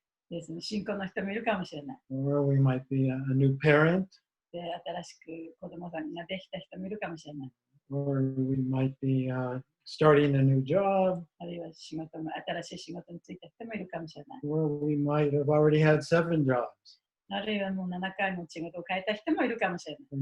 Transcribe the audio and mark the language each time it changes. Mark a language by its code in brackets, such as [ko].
[ja] で、その新婚の人もいるかもしれない。 [en] Or we might be a new parent. [ja] で、新しく子供さんができた人もいるかもしれない。 [en] Or we might be starting a new job. [ja] あるいは新しい仕事に就いた人もいるかもしれない。 [en] Or we might have already had 7 jobs. [ja] あるいはもう7回も仕事を変えた人もいるかもしれない。